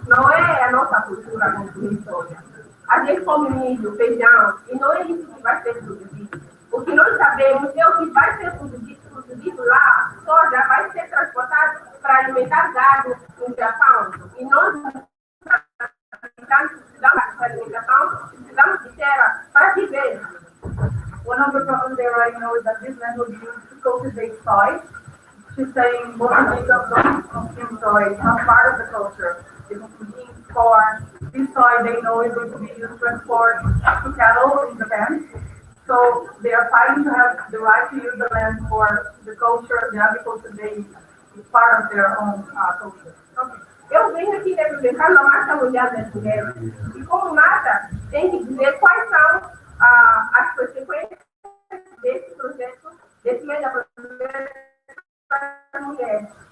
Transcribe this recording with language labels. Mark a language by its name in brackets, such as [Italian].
[Portuguese] Não é a nossa cultura consumir soja. A gente come milho, feijão, e não é isso que vai ser produzido. O que nós sabemos é o que vai ser produzido lá, soja vai ser transportado para alimentar gado no Japão. E nós precisamos de alimentação, precisamos de terra para viver. [English] One of the problems there right now is that this land will be used to cultivate soy. She's saying most of the don't consume soy, it's not part of the culture. They consume corn. This soy they know is going to be used to export to cattle in Japan. So they are fighting to have the right to use the land for the culture, the agriculture they is part of their own culture. Okay. [Portuguese] Eu venho aqui representando a Marcha Mundial das Mulheres. E como Marcha, tem que dizer quais são as consequências desse projeto, desse megaprojeto para as mulheres.